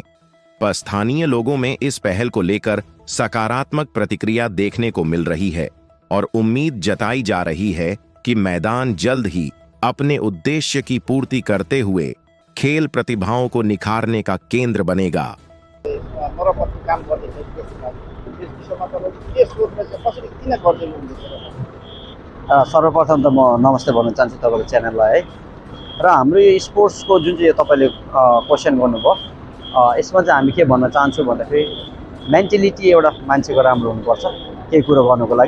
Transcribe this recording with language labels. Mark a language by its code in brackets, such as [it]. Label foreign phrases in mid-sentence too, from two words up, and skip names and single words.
[hi] पर स्थानीय लोगों में इस पहल को लेकर सकारात्मक प्रतिक्रिया देखने को मिल रही है और उम्मीद जताई जा रही है कि मैदान जल्द ही अपने उद्देश्य की पूर्ति करते हुए खेल प्रतिभाओं को निखारने का केंद्र बनेगा। [ne] सर्वप्रथम त म नमस्ते भन्न चाहन्छु तपाईको च्यानललाई है। र हाम्रो यो स्पोर्ट्सको जुन चाहिँ तपाईले क्वेशन गर्नुभयो, यसमा चाहिँ हामी के भन्न चाहन्छु भन्दाखेरि मेन्टालिटी एउटा मान्छेको राम्रो हुनुपर्छ केही कुरो गर्नको लागि।